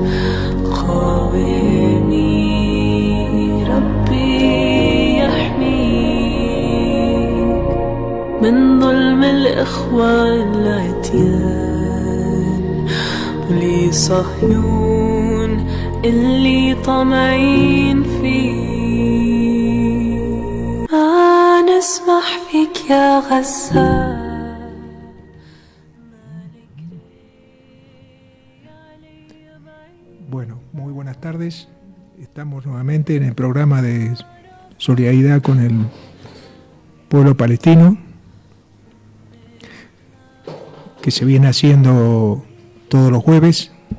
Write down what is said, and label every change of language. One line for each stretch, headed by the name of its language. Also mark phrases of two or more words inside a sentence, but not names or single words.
Arabic: قاومي ربي يحميك من ظلم الإخوان العتيان ولي صهيون اللي طمعين فيه نسمح فيك يا غزال.
Spanish: Bueno, muy buenas tardes. Estamos nuevamente en el programa de solidaridad con el pueblo palestino, que se viene haciendo todos los jueves.